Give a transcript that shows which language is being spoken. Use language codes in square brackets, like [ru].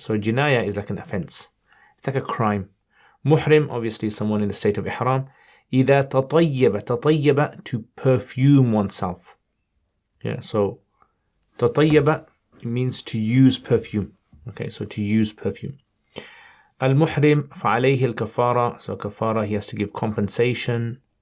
[en] So Jinaya is like an offense. It's like a crime. Muhrim, obviously, is someone in the state of Ihram. [ar] إذا تطيب, [en] to perfume oneself. Yeah, so تطيب means to use perfume. Okay, so to use perfume. [ar] Al-Muhrim فعليه الكفارة. [en] So kafara, he has to give compensation.